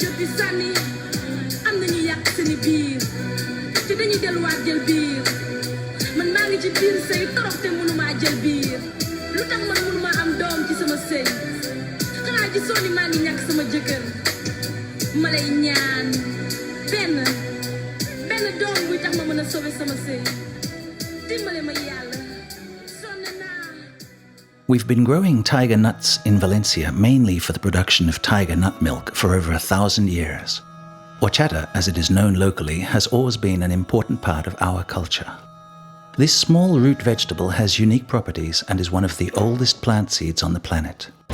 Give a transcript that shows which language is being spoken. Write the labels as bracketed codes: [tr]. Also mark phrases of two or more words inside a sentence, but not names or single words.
[wo] jot di sànni am na ñuy yàq seeni biir te dañuy delluwaat jël biir man maa ngi ci biir sëy torox te mënumaa jël biir lu tax man mënumaa am doom ci sama sëy xanaa gisoo ni maa ngi ñàkk sama jëkkër ma lay ñaan benn doom buy tax ma mën a sauver sama sëy dimbale ma yàlla sonn naa. [en] We've been growing tiger nuts in Valencia mainly for the production of tiger nut milk for over 1,000 years. Horchata, as it is known locally, has always been an important part of our culture. This small root vegetable has unique properties and is one of the oldest plant seeds on the planet.